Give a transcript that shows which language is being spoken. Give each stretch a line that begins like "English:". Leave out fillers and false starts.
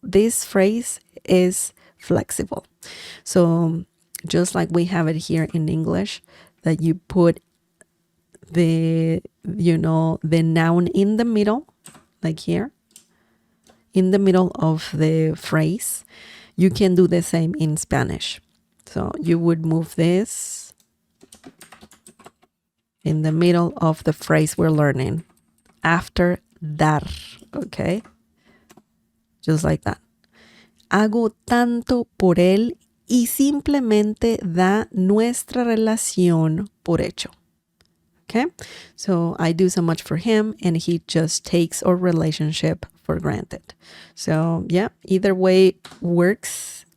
English: This phrase is flexible. So just like we have it here in English, that you put the noun in the middle, like here, in the middle of the phrase, you can do the same in Spanish. So you would move this in the middle of the phrase we're learning, after dar, okay? Just like that.
Spanish: Hago tanto por él y simplemente da nuestra relación por hecho.
English: Okay? So I do so much for him and he just takes our relationship for granted. So yeah, either way works.